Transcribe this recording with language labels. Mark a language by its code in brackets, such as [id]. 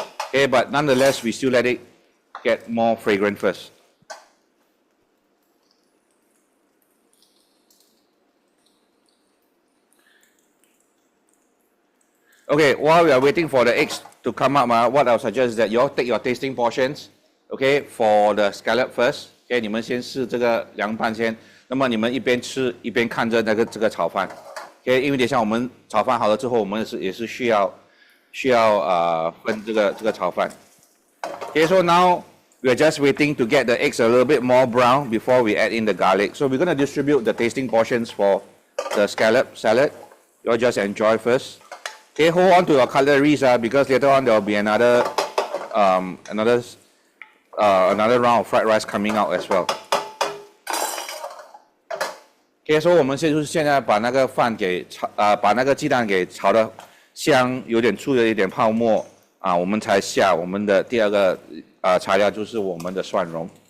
[en] Okay, but nonetheless, we still let it get more fragrant first. Okay, while we are waiting for the eggs to come up, what I'll suggest is that you all take your tasting portions. Okay, for the scallop first. [zh] Okay, 你们先试这个凉拌先。那么你们一边吃一边看着这个炒饭。 Okay, 因为等一下我们炒饭好了之后，我们也是需要分这个炒饭。 [en] Okay, so now we're just waiting to get the eggs a little bit more brown before we add in the garlic. So we're going to distribute the tasting portions for the scallop salad. You'll just enjoy first. Okay, hold on to your cutleries because later on there will be another round of fried rice coming out as well. [zh] Okay, so 我们现在把那个饭把那个鸡蛋给炒得香，有点出了一点泡沫我们才下我们的第二个材料，就是我们的蒜蓉。